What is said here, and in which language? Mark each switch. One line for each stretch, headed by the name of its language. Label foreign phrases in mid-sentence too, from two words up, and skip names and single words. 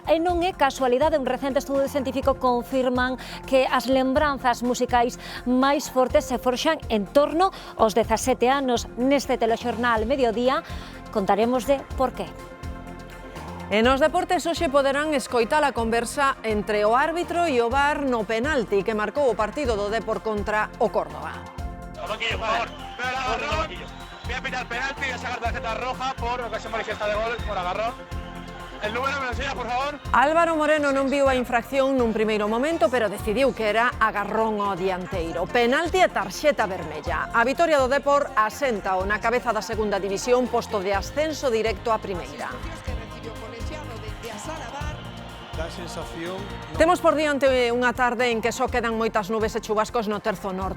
Galician: E non é casualidade, un recente estudo científico confirman que as lembranzas musicais máis fortes se forxan en torno aos 17 anos. Neste telexornal Mediodía contaremos de por qué. E nos deportes hoxe poderán escoitar a conversa entre o árbitro e o VAR no penalti que marcou o partido do Depor contra o Córdoba.
Spanish: Banquillo, por favor. Voy a pitar penalti y a sacar tarjeta roja por ocasión manifiesta de gol por agarrón. El número me lo enseña, por favor.
Galician: Álvaro Moreno non viu a infracción nun primeiro momento, pero decidiu que era agarrón ao dianteiro. Penalti e tarxeta vermella. A vitoria do Depor asenta o na cabeza da segunda división, posto de ascenso directo á primeira. Temos por diante unha tarde en que só quedan moitas nubes e chubascos no terzo norte.